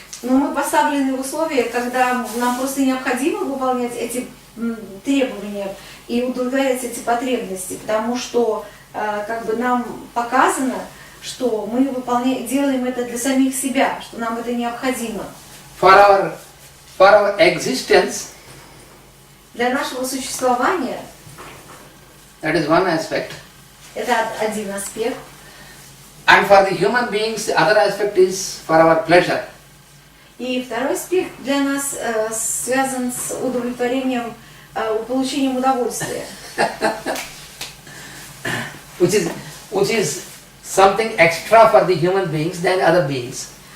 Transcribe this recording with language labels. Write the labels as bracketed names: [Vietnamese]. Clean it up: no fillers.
[Russian] Но мы поставлены в условия, когда нам просто необходимо выполнять эти требования и удовлетворять эти потребности, потому что как бы нам показано, что мы делаем это для самих себя, что нам это необходимо. [English] For our existence, [Russian] Для нашего существования [English] that is one aspect. [Russian] это один аспект. [English] And for the human beings, the other aspect is for our pleasure. [Russian] И второй аспект для нас связан с удовлетворением, получением удовольствия. [English] Which is something extra for the human beings than other beings.